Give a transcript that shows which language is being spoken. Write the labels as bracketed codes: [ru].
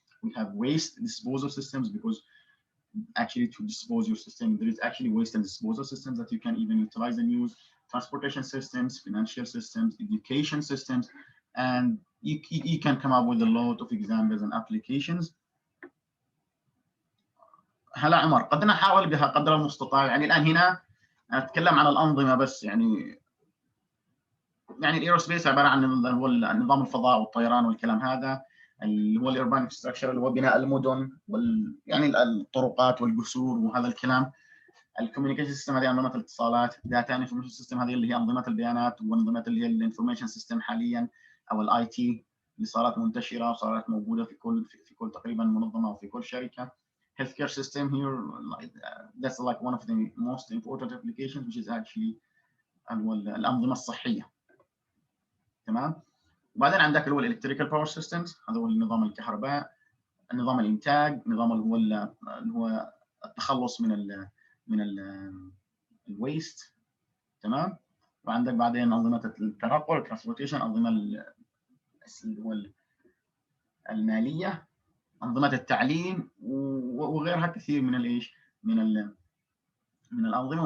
[en] We have waste disposal systems because actually to dispose your system, there is actually waste and disposal systems that you can even utilize and use, transportation systems, financial systems, education systems, and you can come up with a lot of examples and applications. [ar] هلا عمر، قد نحاول بها قدر المستطاع. يعني الآن هنا أتكلم عن الأنظمة بس، يعني الايروسبيس عباره عن نظام الفضاء والطيران والكلام هذا، اللي هو الاربان انفراستراكشر اللي هو بناء المدن يعني الطرقات والجسور وهذا الكلام. الكوميونيكيشن سيستم هذه انظمه الاتصالات، داتا انفورميشن سيستم هذه اللي هي انظمه البيانات وانظمه اللي هي الانفورميشن سيستم حاليا او الاي تي اللي صارت منتشره وصارت موجوده في كل تقريبا منظمه وفي كل شركه. [en] healthcare system here, that's like one of the most important applications, which is actually [ar] الانظمه الصحيه. تمام. وبعدين عندك اللي هو الالكتريكال باور سيستمز، هذا هو النظام الكهرباء، النظام الانتاج، نظام اللي هو التخلص من الويست. تمام. وعندك بعدين انظمه التنقل الترانسبورتيشن، انظمه اللي هو الماليه، انظمه التعليم وغيرها كثير من الايش من الانظمه.